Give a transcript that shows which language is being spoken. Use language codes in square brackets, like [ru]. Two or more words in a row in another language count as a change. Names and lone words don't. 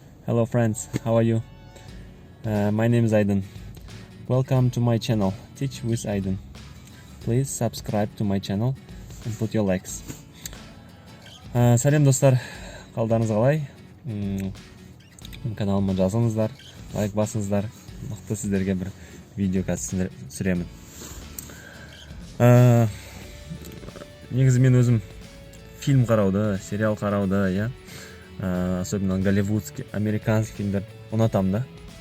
[en] Hello friends, how are you? My name is Aydın. Welcome to my channel, Teach with Aydın. Please subscribe to my channel and put your likes. [kk] Сәлем достар, қалдарыңыз қалай? Каналыма жазыңыздар, лайк басыңыздар. Мықты сіздерге бір видео қазір түсіремін. Негізі мен өзім фильм қарауды, сериал қарауды, [ru] особенно голливудский, американский [kk] фильмдер ұнатам да.